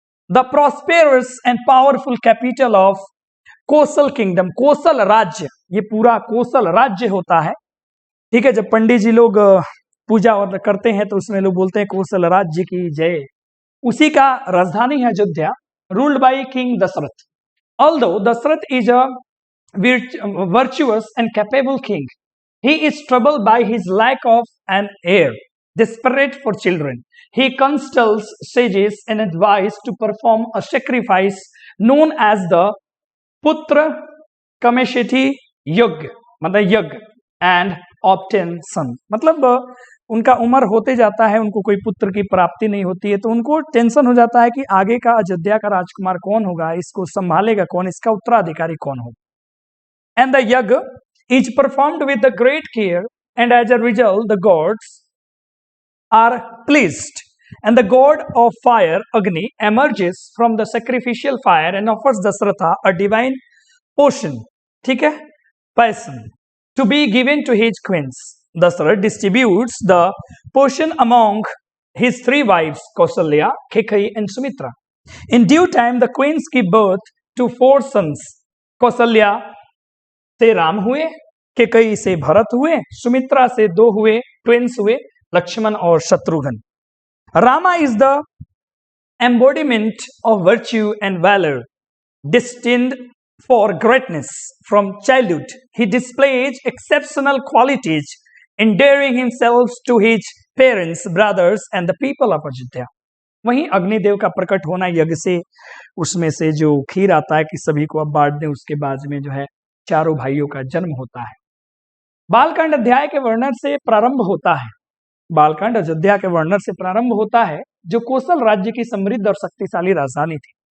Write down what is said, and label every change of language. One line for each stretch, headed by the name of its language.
English: the prosperous and powerful capital of Kosala kingdom,
Hindi: Kosal राज्य, ये पूरा कोसल राज्य होता है, ठीक है। जब पंडित जी लोग पूजा और करते हैं तो उसमें लोग बोलते हैं कोसल राज्य की जय। उसी का राजधानी है Ayodhya,
English: ruled by king
Hindi: Dasharath.
English: Although Dashrath is a virtuous and capable king, he is troubled by his lack of an heir. Desperate for children, he consults sages and advises to perform a sacrifice known as the Putra Kameshiti Yagya,
Hindi: मतलब यज्ञ,
English: and obtain son।
Hindi: मतलब उनका उम्र होते जाता है, उनको कोई पुत्र की प्राप्ति नहीं होती है, तो उनको टेंशन हो जाता है कि आगे का अयोध्या का राजकुमार कौन होगा, इसको संभालेगा कौन, इसका उत्तराधिकारी कौन होगा।
English: and the yajna is performed with the great care, and as a result the gods are pleased, and the god of fire Agni emerges from the sacrificial fire and offers Dasharatha a divine potion,
Hindi: ठीक है,
English: Potion. to be given to his queens. Dasarath distributes the portion among his three wives, Kausalya, Kaikeyi, and Sumitra. In due time, the queens give birth to four sons.
Hindi: Kaushalya से राम हुए, केकई से भरत हुए, सुमित्रा से दो हुए, twins हुए, लक्ष्मण और Shatrughan.
English: Rama is the embodiment of virtue and valor, destined for greatness. From childhood, he displays exceptional qualities, endearing himself to his parents, brothers, and the people of Ajodhya.
Hindi: वहीं अग्निदेव का प्रकट होना यज्ञ से, उसमें से जो खीर आता है कि सभी को अब बांट दें, उसके बाद में जो है चारों भाइयों का जन्म होता है. बालकांड अध्याय के वर्णन से प्रारंभ होता है. बालकांड अयोध्या के वर्णन से प्रारंभ होता है, जो कौशल राज्य की समृद्ध और शक्तिशाली राजधानी थी.